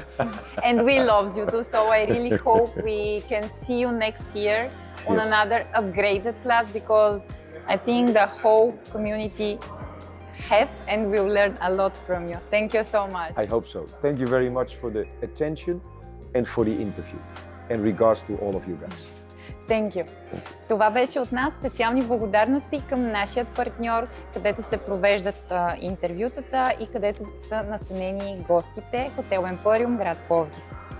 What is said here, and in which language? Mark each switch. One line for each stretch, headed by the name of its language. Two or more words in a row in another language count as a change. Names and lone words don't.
English: And we love you too, so I really hope we can see you next year on another upgraded class because I think the whole community have and will learn a lot from you. Thank you so much. I hope so. Thank you very much for the attention and for the interview. And regards to all of you guys. Thank you.
Bulgarian: Това беше от нас специални благодарности към нашия партньор, където се провеждат интервютата и където са настанени гостите, хотел Емпориум, град Пловдив.